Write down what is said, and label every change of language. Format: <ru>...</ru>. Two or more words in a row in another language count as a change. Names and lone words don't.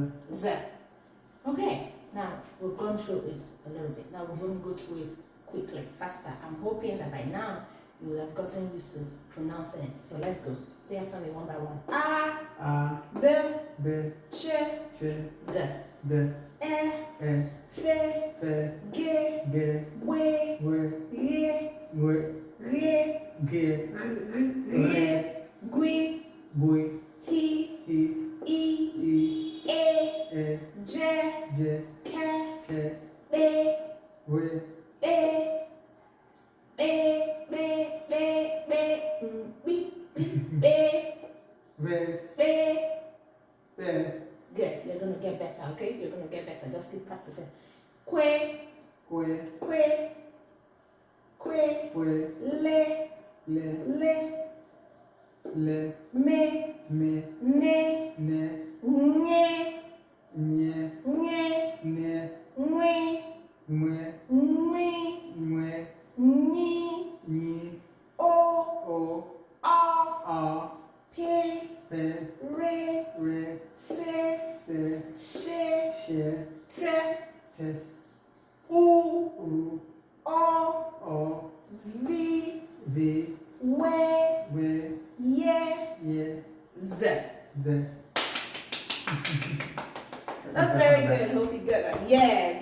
<en>Z. Okay. Now we've gone through it a little bit. Now we're going to go through it quickly, faster. I'm hoping that by now you will have gotten used to pronouncing it. So let's go. Say after me one by one. A. B. B. Ch. Ch. D. D. E. E. F. Fe. G. Ge. We. We. Re. We. Re. Ge. Re. Gui. Gui. He. I. E. I. E. E. J. J. K. Ke. B. We. B. B. B. B. B. B. Ve. B. Be. Good. You're gonna get better, okay? You're gonna get better. Just keep practicing. Que. Que. Que. Que. Que. Le. Le. Le. Le. Me. Me. Ne. Ne. Nye. Nye. Nye. Ne. Nwe. Mwe. Nwe. Mwe. Nyi. Ni. O. O. A. A. Pe. Pe. Re. Re. Se. Se. She. She. Te. Te. U. U. O. O. Vi. Vi. We. We. Ye. Ye. Z. Z. That's very good. Hope you got that. Yes.</en>